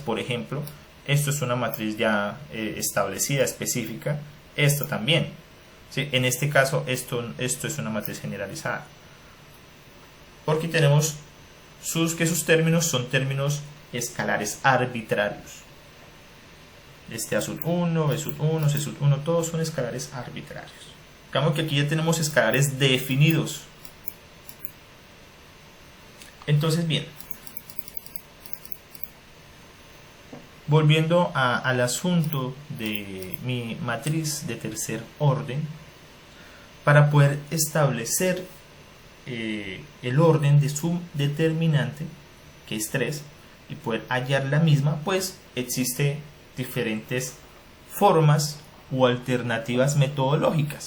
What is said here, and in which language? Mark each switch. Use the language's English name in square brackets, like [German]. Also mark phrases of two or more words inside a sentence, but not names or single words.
[Spanish] Por ejemplo, esto es una matriz ya establecida, específica. Esto también, ¿sí? En este caso, esto es una matriz generalizada. Porque tenemos que sus términos son términos escalares arbitrarios. Este A sub 1, B sub 1, C sub 1, todos son escalares arbitrarios. Digamos que aquí ya tenemos escalares definidos. Entonces, bien. Volviendo al asunto de mi matriz de tercer orden, para poder establecer el orden de su determinante, que es 3, y poder hallar la misma, pues existe diferentes formas o alternativas metodológicas.